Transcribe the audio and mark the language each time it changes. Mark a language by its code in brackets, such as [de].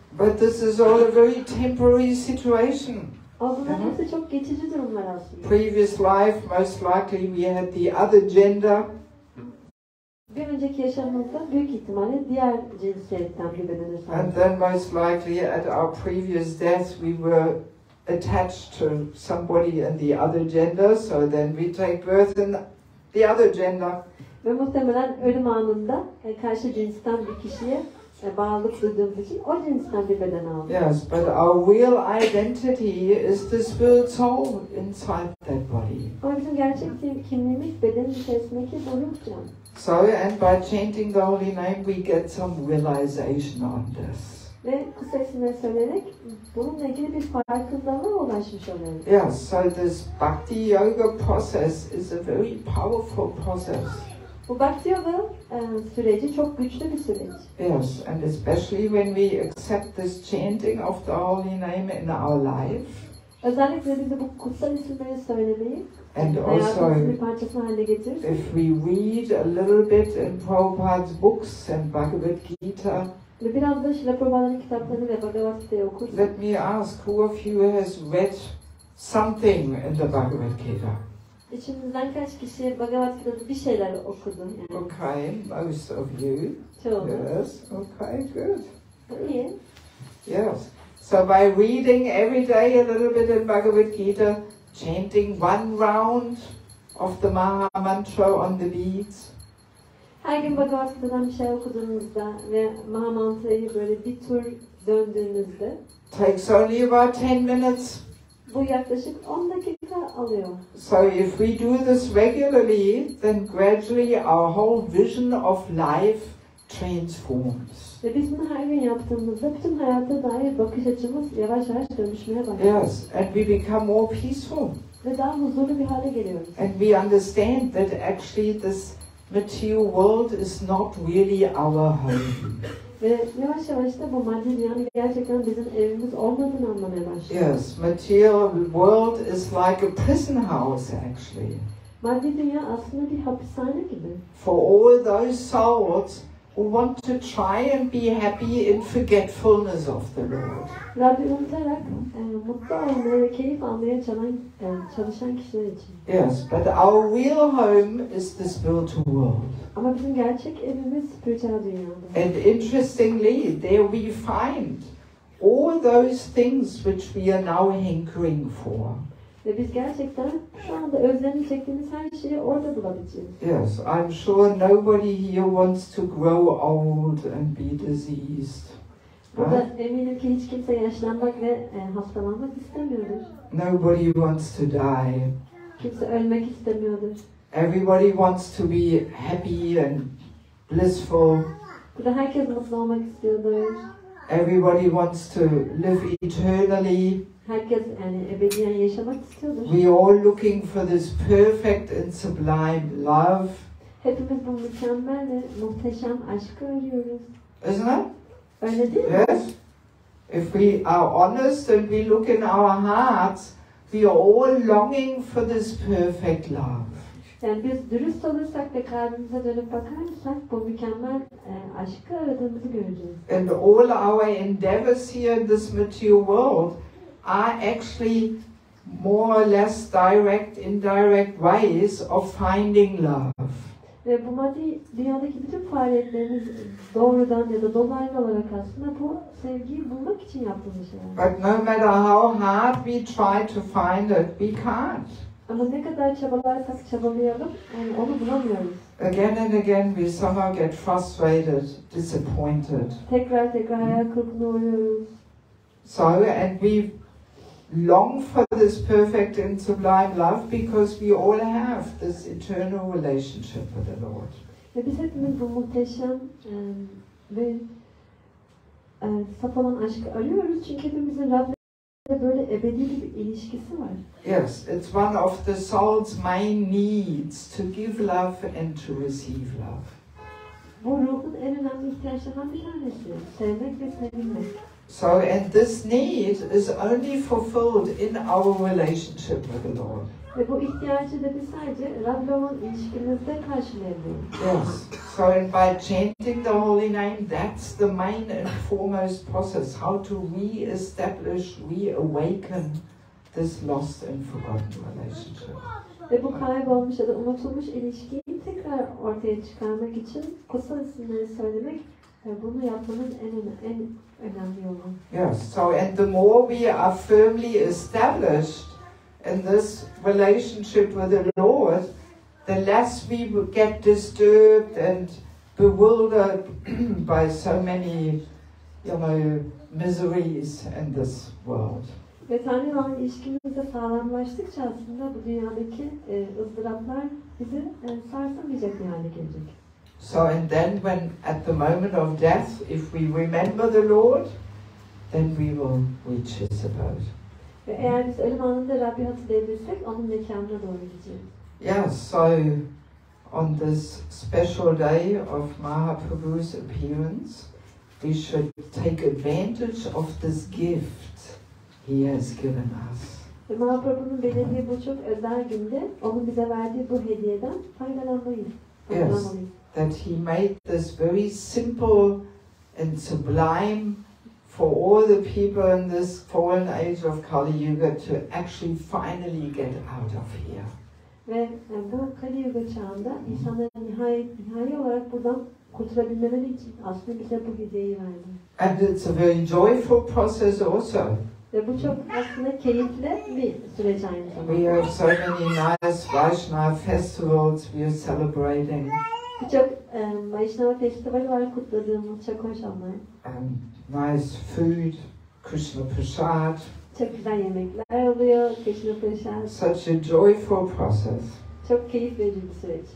[en] But this is all a very temporary situation. [tr] Ama bunların hepsi çok geçici durumlar aslında. [en] Previous life, most likely we had the other gender. [tr] Bir önceki yaşamımızda büyük ihtimalle diğer cinsiyetten bir bedene sahip. [en] And then most likely at our previous death we were attached to somebody in the other gender, so then we take birth in the other gender. [tr] Ve muhtemelen ölüm anında karşı cinsten bir kişiye bağlılık duyduğumuz için o cinsten bir beden aldık. [en] Yes, but our real identity is the spirit soul inside that body. [tr] Ama bizim gerçek kimliğimiz bedenin içerisindeki bu ruh can. [en] So, and by chanting the holy name we get some realization on this. [tr] Ve kutsal isimleri söyleyerek bununla ilgili bir farkındalığa ulaşmış oluyoruz. [en] Yes, so this bhakti yoga process is a very powerful process. [tr] Bu bhakti yoga süreci çok güçlü bir süreç. [en] Yes, and especially when we accept this chanting of the holy name in our life. [tr] Özellikle biz de bu kutsal isimleri söylemeyi [en] And also, [tr] hayatımızın bir parçası haline getirirsek. [en] if we read a little bit in Prabhupada's books and Bhagavad Gita, [tr] Ve biraz da Śrīla Prabhupāda'nın kitaplarını ve Bhagavad Gita'yı okursak. [en] let me ask, who of you has read something in the Bhagavad Gita? [tr] İçimizden kaç kişi Bhagavad Gita'da bir şeyler okudu? Yani. [en] Okay, most of you. [tr] Çoğu. [en] Yes, okay, good. [tr] İyi. [en] Yes. So by reading every day a little bit in Bhagavad Gita, chanting one round of the Maha Mantra on the beads. [tr] Her gün Bhagavad-gita'dan bir şey okuduğunuzda ve Mahamantra'yı böyle bir tur döndüğünüzde [en] takes only about 10 minutes. [tr] bu yaklaşık 10 dakika alıyor. [en] So if we do this regularly, then gradually our whole vision of life transforms. [tr] Ve biz bunu her gün yaptığımızda bütün hayata dair bakış açımız yavaş yavaş dönüşmeye başlıyor. [en] Yes, and we become more peaceful. [tr] Ve daha huzurlu bir hale geliyoruz. [en] And we understand that actually this material world is not really our home. [tr] Ve yavaş yavaş da bu maddi dünyanın gerçekten bizim evimiz olmadığını anlamaya başlıyoruz. [en] Yes, material world is like a prison house actually. [tr] Maddi dünya aslında bir hapishane gibi. [en] For all those souls who want to try and be happy in forgetfulness of the Lord. [tr] Rabbi unutarak mutlu olmaya ve keyif almaya çalışan kişiler için. [en] Yes, but our real home is the spiritual world. [tr] Ama bizim gerçek evimiz spiritüel dünyada. [en] And interestingly, there we find all those things which we are now hankering for. [tr] Ve biz gerçekten şu anda özlemini çektiğimiz her şeyi orada bulabileceğiz. [en] Yes, I'm sure nobody here wants to grow old and be diseased. [tr] Burada eminim ki hiç kimse yaşlanmak ve hastalanmak istemiyordur. [en] Nobody wants to die. [tr] Kimse ölmek istemiyordur. [en] Everybody wants to be happy and blissful. [tr] Burada herkes mutlu olmak istiyordur. [en] Everybody wants to live eternally. [tr] Herkes yani ebediyen yaşamak istiyordur. [en] We all looking for this perfect and sublime love. [tr] Hepimiz bu mükemmel ve muhteşem aşkı arıyoruz. [en] Isn't it? [tr] Öyle değil mi? [en] Yes. If we are honest and we look in our hearts, we are all longing for this perfect love. [tr] Yani biz dürüst olursak ve kalbimize dönüp bakarsak bu mükemmel aşkı aradığımızı göreceğiz. [en] And all our endeavors here in this material world are actually more or less direct, indirect ways of finding love. [tr] Ve bu maddi dünyadaki bütün faaliyetlerimiz doğrudan ya da dolaylı olarak aslında bu sevgiyi bulmak için yaptığımız şeyler. [en] But no matter how hard we try to find it, we can't. [tr] Ama ne kadar çabalarsak çabalayalım, yani onu bulamıyoruz. [en] Again and again we somehow get frustrated, disappointed. [tr] Tekrar hayal kırıklığına uğruyoruz. [en] So, and we long for this perfect and sublime love because we all have this eternal relationship with the Lord. [tr] Ve biz hepimiz bu muhteşem ve saf olan aşkı arıyoruz çünkü hepimizin Rab'le böyle ebedi bir ilişkisi var. [en] Yes, it's one of the soul's main needs to give love and to receive love. [tr] Bu ruhun en önemli ihtiyaçlarından bir tanesi. Sevmek ve sevilmek. [en] So, and this need is only fulfilled in our relationship with the Lord. [tr] Ve bu ihtiyacı da biz sadece Rab'le olan ilişkimizde karşılayabiliyoruz. [en] Yes. So, and by chanting the holy name, that's the main and foremost process. How to re-establish, reawaken this lost and forgotten relationship. [tr] Ve bu kaybolmuş ya da unutulmuş ilişkiyi tekrar ortaya çıkarmak için kutsal isimleri söylemek bunu yapmanın en önemli yolu. [en] Yes. So, and the more we are firmly established in this relationship with the Lord, the less we get disturbed and bewildered by so many, miseries in this world. [tr] Ve Tanrı'yla olan ilişkimizde sağlamlaştıkça aslında bu dünyadaki ızdıraplar bizi sarsamayacak bir hale gelecek. [en] So, and then when at the moment of death, if we remember the Lord, then we will reach His abode. [tr] Ve eğer biz ölüm anında Rabbi hatırlayabilirsek onun mekanına doğru gideceğiz. [en] Yeah, so on this special day of Mahaprabhu's appearance, we should take advantage of this gift He has given us. [tr] Ve Mahaprabhu'nun belirlediği bu çok özel günde onun bize verdiği bu hediyeden faydalanmalıyız. [en] Yes, that He made this very simple and sublime for all the people in this fallen age of Kali Yuga to actually finally get out of here. [tr] Ve bu Kali Yuga çağında insanların nihai olarak buradan kurtulabilmeleri için aslında bize bu hediyeyi verdi. [en] And it's a very joyful process also. [tr] Ve bu çok aslında keyifli bir süreç aynı zamanda. [en] We have so many nice Vaishnava festivals we are celebrating. [tr] Birçok Vaishnava festivali var kutladığımız çok hoş onlar. [en] Nice food, Krishna prasad. [tr] Çok güzel yemekler oluyor, Krishna prasad. [en] Such a joyful process. [tr] Çok keyif verici bir süreç.